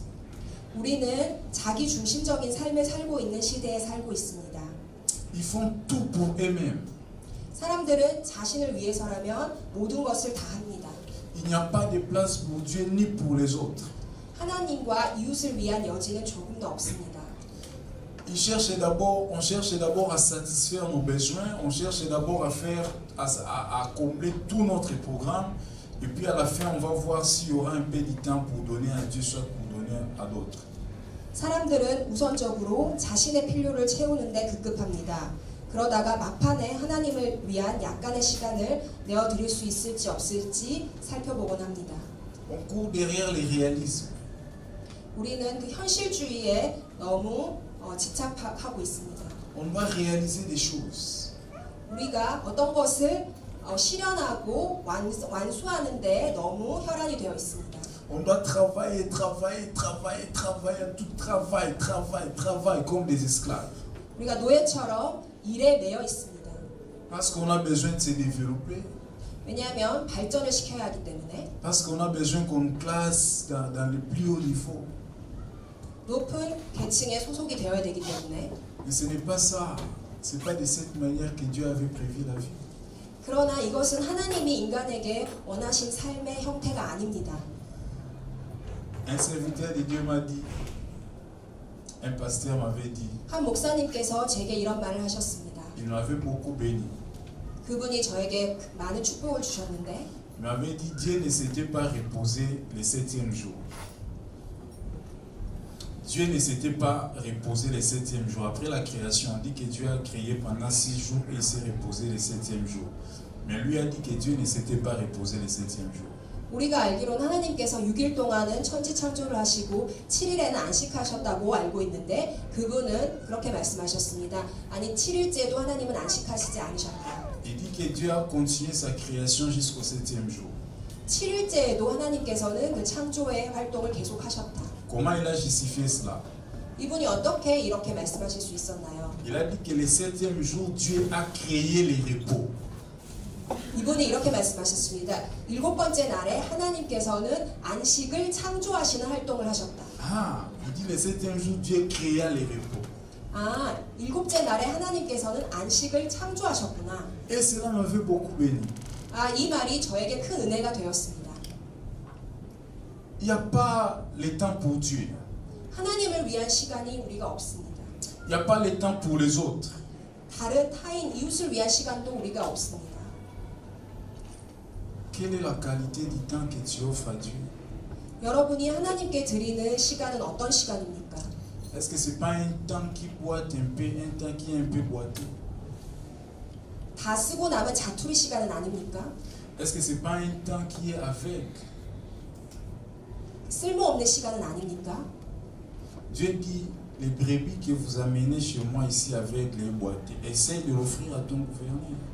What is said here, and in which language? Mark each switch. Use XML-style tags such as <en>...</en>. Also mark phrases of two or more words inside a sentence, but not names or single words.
<ko>우리는 자기 중심적인 삶을 살고 있는 시대에 살고 있습니다.</ko> <fr>Ils font tout pour eux-mêmes.</fr> <ko>사람들은 자신을 위해서라면 모든 것을 다 합니다.</ko> <fr>Il n'y a pas de place pour Dieu ni pour les autres.</fr> <ko>하나님과 이웃을 위한 여지는 조금도 없습니다.</ko> <fr>On cherche d'abord à satisfaire nos besoins, on cherche d'abord à combler tout notre programme, et puis à la fin, on va voir s'il y aura un peu de temps pour donner à Dieu, soit pour donner à d'autres.</fr> <ko>사람들은 우선적으로 자신의 필요를 채우는데 급급합니다. 그러다가 막판에 하나님을 위한 약간의 시간을 내어드릴 수 있을지 없을지 살펴보곤 합니다.</ko> <fr>On court derrière les réalismes.</fr> <ko>우리는 그 현실주의에 너무 집착하고 있습니다.</ko> <fr>On doit réaliser des choses.</fr> <ko>우리가 어떤 것을 실현하고 완수하는데 너무 혈안이 되어 있습니다.</ko> <fr>On doit travailler, tout travail comme des esclaves.</fr> <ko>우리가 노예처럼 일에 매여 있습니다.</ko> <fr>Parce qu'on a besoin de se développer.</fr> <ko>왜냐하면 발전을 시켜야 하기 때문에.</ko> <fr>Parce qu'on a besoin qu'on nous classe dans le plus haut niveau.</fr> <ko>높은 계층에 소속이 되어야 되기 때문에.</ko> <fr>Mais ce n'est pas ça. C'est pas de cette manière que Dieu avait prévu la vie.</fr> <ko>그러나 이것은 하나님이 인간에게 원하신 삶의 형태가 아닙니다.</ko> <fr>Un serviteur de Dieu m'a dit, un pasteur m'avait dit,</fr> <ko>한 목사님께서 제게 이런 말을 하셨습니다.</ko> <fr>il m'avait beaucoup béni.</fr> <ko>그분이 저에게 많은 축복을 주셨는데,</ko> <fr>Il m'avait dit, Dieu ne s'était pas reposé le 7e jour. Dieu ne s'était pas reposé le 7e jour. Après la création, on dit que Dieu a créé pendant 6 jours et il s'est reposé le 7e jour. Mais lui a dit que Dieu ne s'était pas reposé le 7e jour.</fr> <ko>우리가 알기로는 하나님께서 6일 동안은 천지 창조를 하시고 7일에는 안식하셨다고 알고 있는데 그분은 그렇게 말씀하셨습니다. 아니 7일째도 하나님은 안식하시지 않으셨다.</ko> <fr>Il dit que Dieu a continué sa création jusqu'au 7e jour.</fr> <ko>7일째에도 하나님께서는 그 창조의 활동을 계속하셨다.</ko> <fr>Comment il a justifié cela?</fr> <ko>이분이 어떻게 이렇게 말씀하실 수 있었나요?</ko> <fr>Il a dit que le 7e jour, Dieu a créé le repos.</fr> <ko>이분이 이렇게 말씀하셨습니다. 7번째 날에 하나님께서는 안식을 창조하시는 활동을 하셨다.</ko> <fr>Ah, il dit le 7e jour, Dieu créa le repos.</fr> <ko>아, 7째 날에 하나님께서는 안식을 창조하셨구나.</ko> <fr>Et cela m'avait beaucoup béni.</fr> <ko>아, 이 말이 저에게 큰 은혜가 되었습니다.</ko> <fr>Il n'y a pas le temps pour Dieu.</fr> <ko>하나님을 위한 시간이 우리가 없습니다.</ko> <fr>Il n'y a pas le temps pour les autres.</fr> <ko>다른 타인 이웃을 위한 시간도 우리가 없습니다.</ko> <fr>Quelle est la qualité du temps que tu offres à Dieu?</fr> <ko>여러분이 하나님께 드리는 시간은 어떤 시간입니까?</ko> <fr>Est-ce que ce n'est pas un temps qui boite un peu, un temps qui est un peu boiteux?</fr> <ko>다 쓰고 남은 자투리 시간은 아닙니까?</ko> <fr>Est-ce que ce n'est pas un temps qui est aveugle?</fr> <ko>쓸모없는 시간은 아닙니까?</ko> <fr>Dieu dit, les brebis que vous amenez chez moi ici avec les boîtiers, essaie de l'offrir à ton gouverneur.</fr>